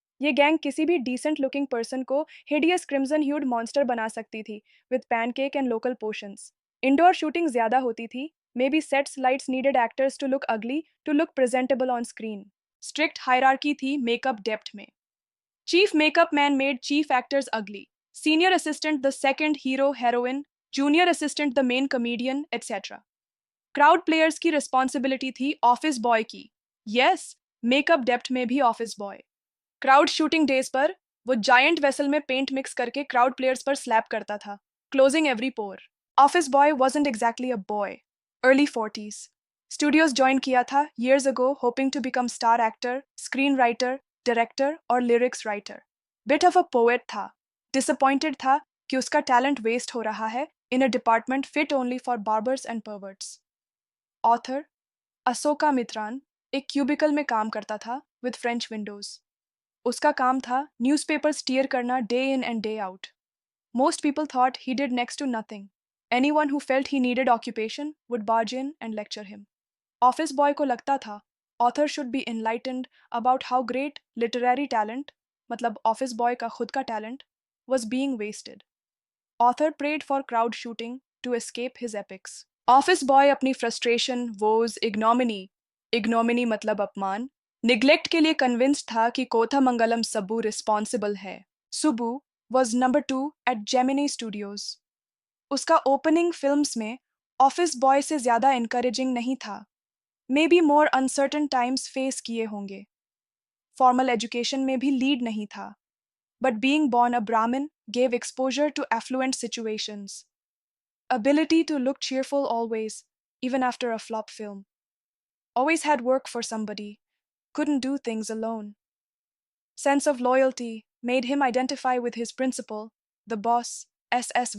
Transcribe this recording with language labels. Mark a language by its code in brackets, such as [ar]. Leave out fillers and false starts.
[hi] ये गैंग किसी भी डिसेंट लुकिंग पर्सन को हिडियस क्रिम्सन ह्यूड मॉन्स्टर बना सकती थी with pancake and local potions. [en] Indoor shooting ज्यादा होती थी, may be sets lights needed actors to look ugly to look presentable on screen. [hi] Strict hierarchy थी मेकअप डेप्थ में। [en] Chief makeup man made chief actors ugly. Senior assistant the second hero heroine, junior assistant the main comedian, etc. [hi] Crowd players की responsibility थी office boy की. Yes, makeup depth में भी office boy. Crowd shooting days पर वो giant vessel में paint mix करके crowd players पर slap करता था, closing every pore. [en] Office boy wasn't exactly a boy. Early 40s. Studios join किया था years ago hoping to become star actor, screenwriter, director और lyrics writer. Bit of a poet था, disappointed था कि उसका talent waste हो रहा है in a department fit only for barbers and perverts. [hi] Author असोकामित्रान एक क्यूबिकल में काम करता था विद फ्रेंच विंडोज। उसका काम था न्यूज़पेपर स्टीयर करना day in and day out. [en] Most people thought he did next to nothing. Anyone who felt he needed occupation would barge in and lecture him. Office boy को लगता था author should be enlightened about how great literary talent, मतलब office boy का खुद का talent, was being wasted. Author prayed for crowd shooting to escape his epics. Office boy अपनी frustration, woes, ignominy मतलब अपमान, neglect के लिए convinced था कि कोथामंगलम सब्बू responsible है. Subbu was number 2 at Gemini Studios. उसका opening films में [hi] ऑफिस बॉय से ज़्यादा encouraging नहीं था. [en] Maybe more uncertain times face किए होंगे. [hi] Formal education में भी lead नहीं था. [en] But being born a Brahmin gave exposure to affluent situations. Ability to look cheerful always, even after a flop film. Always had work for somebody. Couldn't do things alone. Sense of loyalty made him identify with his principal, the boss, S.S.